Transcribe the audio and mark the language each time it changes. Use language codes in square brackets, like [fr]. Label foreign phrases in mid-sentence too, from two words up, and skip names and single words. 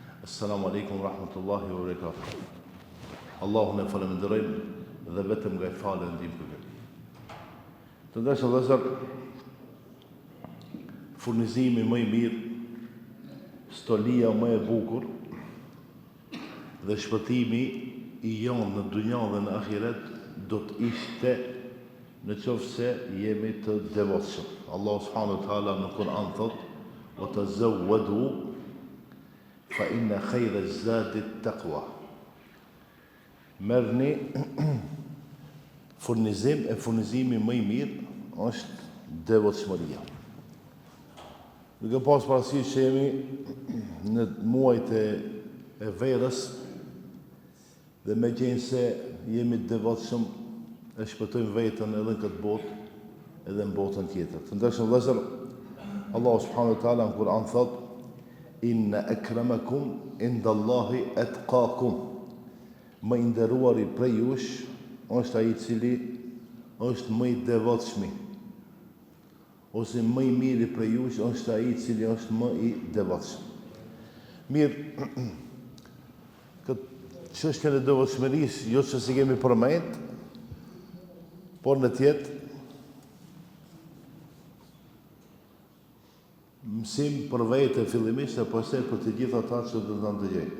[ar] السلام عليكم ورحمة الله وبركاته. [sq] Allahun e falenderojmë dhe vetëm nga I falë ndihmë për këtë. Të ndershëm vëllezër, furnizimi më I mirë, stolia më e bukur dhe shpëtimi I jonë në dunja dhe në ahiret do të ishte në qoftë se jemi të devotshëm. Allah [ar] سبحانه وتعالى [sq] në Kur'an thot: [ar] "وتزودوا فإن خير الزاد التقوى." [sq] Merrni furnizimi më I mirë është devotshmëria. Duke pas parasysh që jemi në muajt e verës dhe me qenë se jemi devotshëm e shpëtojmë veten edhe në këtë botë edhe në botën tjetër. Të ndershëm vëllezër, Allah [ar] سبحانه وتعالى [sq] në Kur'an thot: [ar] "إن أكرمكم عند الله أتقاكم." [sq] Më I nderuari prej jush është ai I cili është më I devotshmi, ose më I miri prej jush është ai I cili është më I devotshëm. Mirë, këtë çështjen e devotshmërisë jo që si kemi përmend, por në tjetë mësim për vete fillimisht e pastaj për të gjithë ata që do të ndëgjojnë.